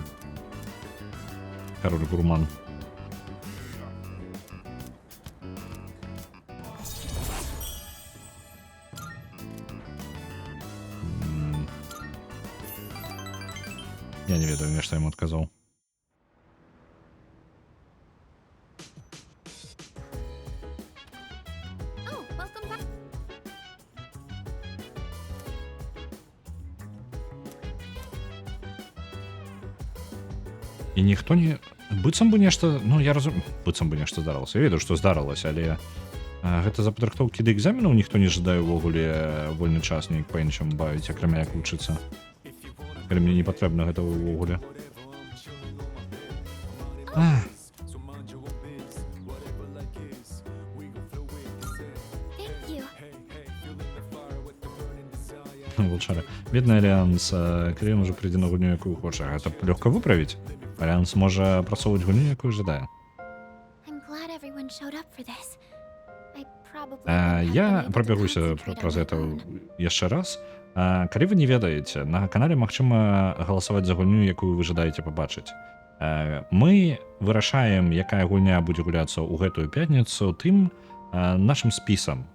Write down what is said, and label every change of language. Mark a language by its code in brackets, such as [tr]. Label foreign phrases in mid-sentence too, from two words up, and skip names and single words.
[be] Кароль гурман. Я не ведаю, мне што яму адказаў. [en] Oh, welcome back. [be] І ніхто не... Быццам бы нешта... Ну, я разумею... Быццам бы нешта здарылася. Я ведаю, што здарылася, але... Гэта за падрыхтоўкі да экзаменаў ніхто не жадае ўвогуле вольны час неяк па-іншаму бавіць, акрамя як вучыцца. Калі мне не патрэбна гэта ўвогуле. [en] Thank you. [be] Волчара. Бедны Альянс, калі ён ужо прыйдзе на гульню, якую хоча. Гэта лёгка выправіць. Альянс можа працоўваць гульню, якую жадае. [en] I'm glad everyone showed up for this. I probably [be] Я прабягуся праз гэта яшчэ раз. Калі вы не ведаеце, на канале магчыма галасаваць за гульню, якую вы жадаеце пабачыць. Мы вырашаем, якая гульня будзе гуляцца ў гэтую пятніцу тым нашым спісам.